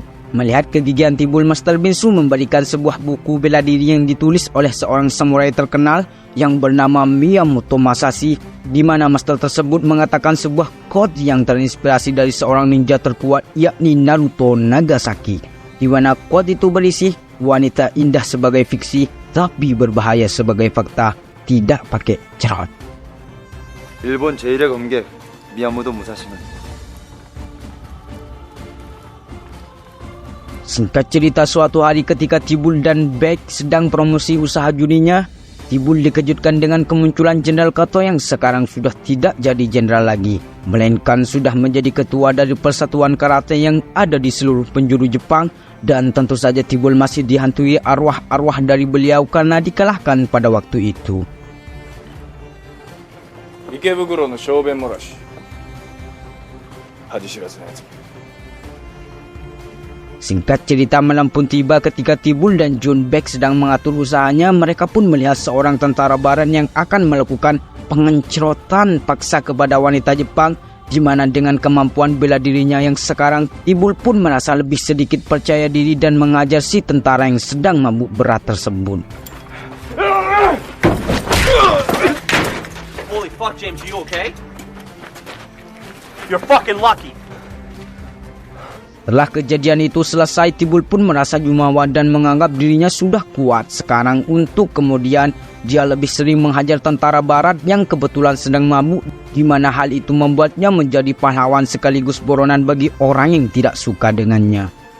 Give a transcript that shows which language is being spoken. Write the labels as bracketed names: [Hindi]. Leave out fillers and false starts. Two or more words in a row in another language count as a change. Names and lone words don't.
[Indonesian] Melihat kegigihan Tibul, Master Binsu memberikan sebuah buku bela diri yang ditulis oleh seorang samurai terkenal yang bernama Miyamoto Masashi, di mana master tersebut mengatakan sebuah quote yang terinspirasi dari seorang ninja terkuat, yakni Naruto Nagasaki, di mana quote itu berisi, "Wanita indah sebagai fiksi, tapi berbahaya sebagai fakta. tidak pakai cerot. [Korean] 일본 제1의 검객 미야모토 무사시는 [Indonesian] Singkat cerita, suatu hari ketika Tibul dan Beck sedang promosi usaha jurinya, Tibul dikejutkan dengan kemunculan Jenderal Kato yang sekarang sudah tidak jadi jenderal lagi, melainkan sudah menjadi ketua dari persatuan karate yang ada di seluruh penjuru Jepang. Dan tentu saja Tibul masih dihantui arwah-arwah dari beliau karena dikalahkan pada waktu itu. [Japanese] 池袋の小便漏らし恥知らずのやつ。 [Indonesian] Singkat cerita, malam pun tiba ketika Tibul dan John Beck sedang mengatur usahanya. Mereka pun melihat seorang tentara barat yang akan melakukan pengencrotan paksa kepada wanita Jepang, di mana dengan kemampuan bela dirinya yang sekarang, Tibul pun merasa lebih sedikit percaya diri dan mengajar si tentara yang sedang mabuk berat tersebut. [English] Holy fuck, James, you okay? You're fucking lucky. [Indonesian] Setelah kejadian itu selesai, Tibul pun merasa jumawa dan menganggap dirinya sudah kuat sekarang untuk kemudian dia lebih sering menghajar tentara barat yang kebetulan sedang mabuk, di mana hal itu membuatnya menjadi pahlawan sekaligus buronan bagi orang yang tidak suka dengannya.